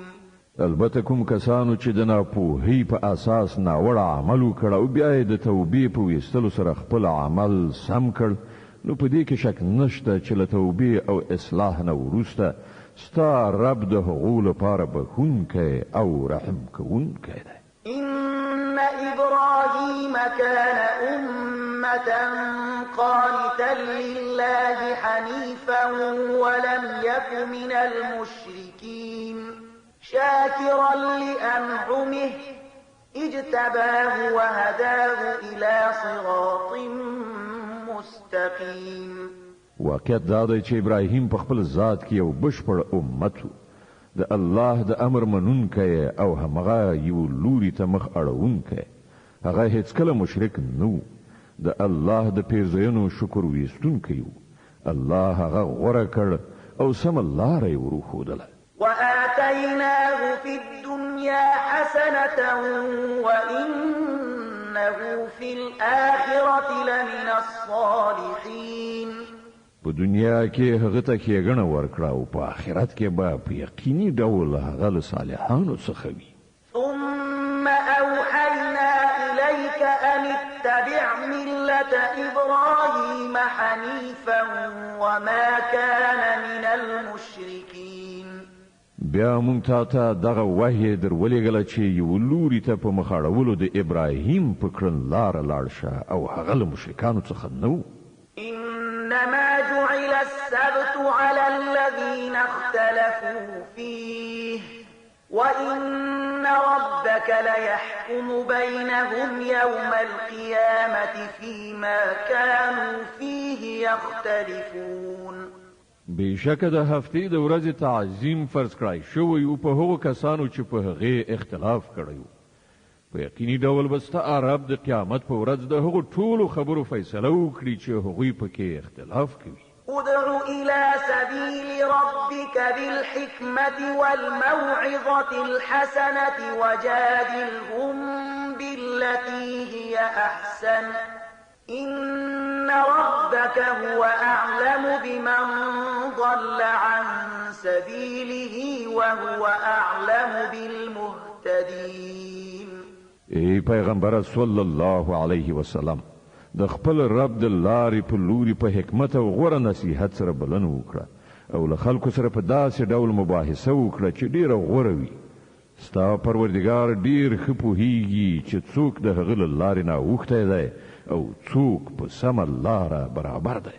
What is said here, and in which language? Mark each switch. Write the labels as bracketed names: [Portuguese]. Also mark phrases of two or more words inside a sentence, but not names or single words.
[Pashto] البته کوم کسانو چې د ناپوهۍ په اساس ناوړه عمل وکړ او بیا یې د توبې په ویستلو سره خپل عمل سم کړ نو په دې کې شک نشته چې له توبې او اصلاح نه وروسته ستا رب د هغو لپاره بخښونکی او رحم کوونکی دی. [Arabic] إن إبراهيم كان أمة قانتا لله حنيفا ولم يك من المشركين شاكرا لأنعمه اجتباه وهداه إلى صراط مستقيم. [Pashto] واقعیت دا دی چې ابراهیم په خپل ذات کې یو بشپړ امت و د الله د امر منونکی او همغه یو لوري ته مخ اړوونکی. هغه هیڅکله مشرک نه د الله د پیرزوینو شکر ویستونکی و. الله هغه غوره کړ او سمه لاره یې وروښودله. [Arabic] وآتيناه في الدنيا حسنة وإنه في الآخرة لمن الصالحين. [Pashto] په دنیا کې هغه ته ښېګڼه ورکړه او په آخرت کې به په یقیني ډول هغه له صالحانو څخه وي. [Arabic] ثم أوحينا إليك أن اتبع ملة إبراهيم حنيفا وما كان من المشركين. [Pashto] بیا مونږ ته دغه وحی در ولېږله چې یو لوري ته په مخ اړولو د ابراهیم په کړنلاره لاړ شه او هغه له مشرکانو څخه نه و. [Arabic] إنما جعل السبت على الذين اختلفوا فيه وإن ربك ليحكم بينهم يوم القيامة فيما كانوا فيه يختلفون. [Pashto] بشک د هفتې د ورځې تعظیم فرض کړای شوی او په هغو کسانو چې په هغه اختلاف کړی په یقیني ډول به ستا رب د قیامت په ورځ د هغو ټولو خبرو فیصله وکړي چې هغوی پکې اختلاف کوي. [Arabic] ادع إلى سبيل ربك بالحكمة والموعظة الحسنة وجادلهم بالتي هي أحسن إن ربك هو أعلم بمن ضل عن سبيله وهو أعلم بالمهتدين. [Pashto] ای پیغمبر [Arabic] صلی الله علیه وسلم [Pashto] د خپل رب د لارې په لوري په حکمت او غوره نصیحت سره بلنه وکړه او له خلکو سره په داسې ډول مباحثه وکړه چې ډیره غوره وي. ستا پروردګار ډیر ښه پوهیږي چې څوک د هغه له لارې نه اوښتی دی او څوک په سمه لاره برابر دی.